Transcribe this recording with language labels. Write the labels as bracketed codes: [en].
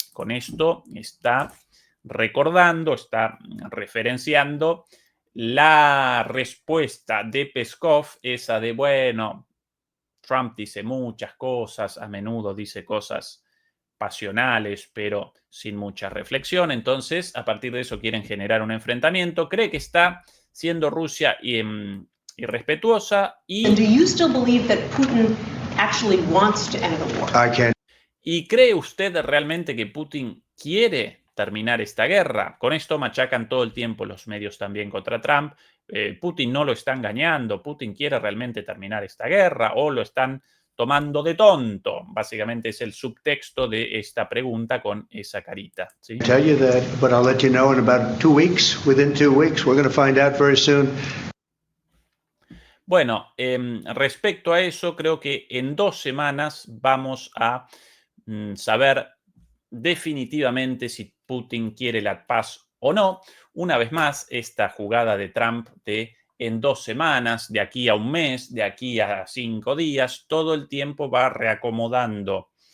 [es] Con esto está recordando, está referenciando la respuesta de Peskov, esa de, bueno, Trump dice muchas cosas, a menudo dice cosas pasionales, pero sin mucha reflexión. Entonces, a partir de eso quieren generar un enfrentamiento. Cree que está siendo Rusia irrespetuosa y... [en] And do you still believe that Putin actually wants to end the war? I can. [es] ¿Y cree usted realmente que Putin quiere terminar esta guerra? Con esto machacan todo el tiempo los medios también contra Trump. Putin no lo está engañando. Putin quiere realmente terminar esta guerra o lo están tomando de tonto. Básicamente es el subtexto de esta pregunta con esa carita, ¿sí? [en] Tell you that, but I'll let you know in about 2 weeks. Within 2 weeks, we're going to find out very soon. [es] Bueno, respecto a eso, creo que en 2 semanas vamos a saber definitivamente si Putin quiere la paz o no. Una vez más, esta jugada de Trump de en 2 semanas, de aquí a un mes, de aquí a 5 días, todo el tiempo va reacomodando